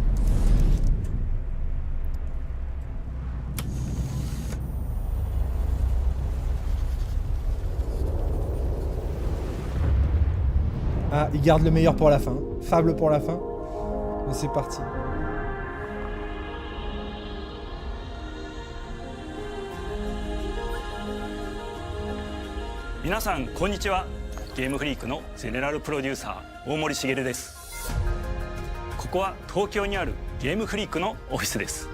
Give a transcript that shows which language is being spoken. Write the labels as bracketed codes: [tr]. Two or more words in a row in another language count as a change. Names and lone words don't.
[fr] Ah, il garde le meilleur pour la fin. Fable pour la fin. Mais c'est parti. [ja] 皆さん、こんにちは. ゲームフリークのゼネラルプロデューサー大森茂です。ここは東京にあるゲームフリークのオフィスです。